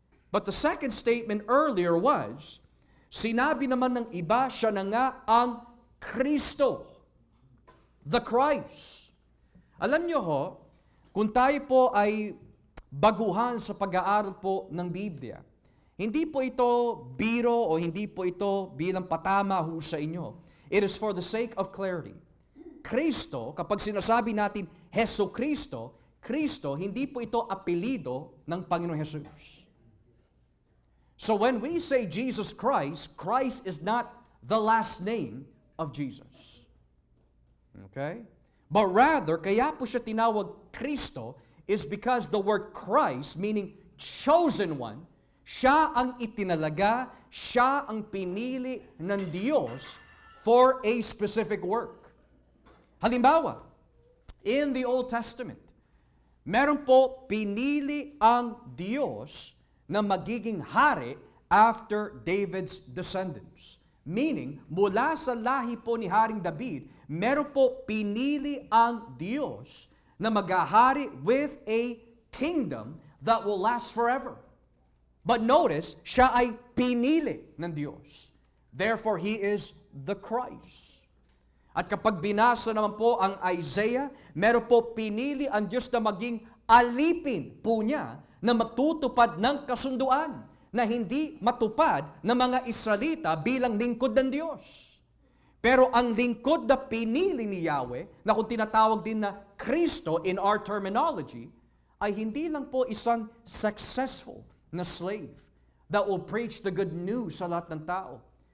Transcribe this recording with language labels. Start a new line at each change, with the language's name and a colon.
English: But the second statement earlier was,
Filipino: sinabi naman ng iba, siya na nga ang Kristo,
English: the Christ.
Filipino: Alam niyo ho, kung tayo po ay baguhan sa pag-aaral po ng Biblia, hindi po ito biro o hindi po ito bilang patama ho sa inyo.
English: It is for the sake of clarity.
Filipino: Kristo, kapag sinasabi natin Heso Kristo, Kristo, hindi po ito apelido ng Panginoon Jesus.
English: So when we say Jesus Christ, Christ is not the last name of Jesus. Okay? But rather,
Filipino: kaya po siya tinawag Kristo
English: is because the word Christ, meaning chosen one,
Filipino: siya ang itinalaga, siya ang pinili ng Diyos
English: for a specific work.
Filipino: Halimbawa,
English: in the Old Testament,
Filipino: meron po pinili ang Diyos na magiging hari
English: after David's descendants.
Filipino: Meaning, mula sa lahi po ni Haring David, meron po pinili ang Diyos na maghahari
English: with a kingdom that will last forever. But notice,
Filipino: siya ay pinili ng Diyos.
English: Therefore, He is the Christ.
Filipino: At kapag binasa naman po ang Isaiah, meron po pinili ang Diyos na maging alipin po niya na magtutupad ng kasunduan na hindi matupad ng mga Israelita bilang lingkod ng Diyos. Pero ang lingkod na pinili ni Yahweh, na kung tinatawag din na Kristo
English: in our terminology,
Filipino: ay hindi lang po isang successful na slave
English: that will preach the good news
Filipino: sa lahat ng tao.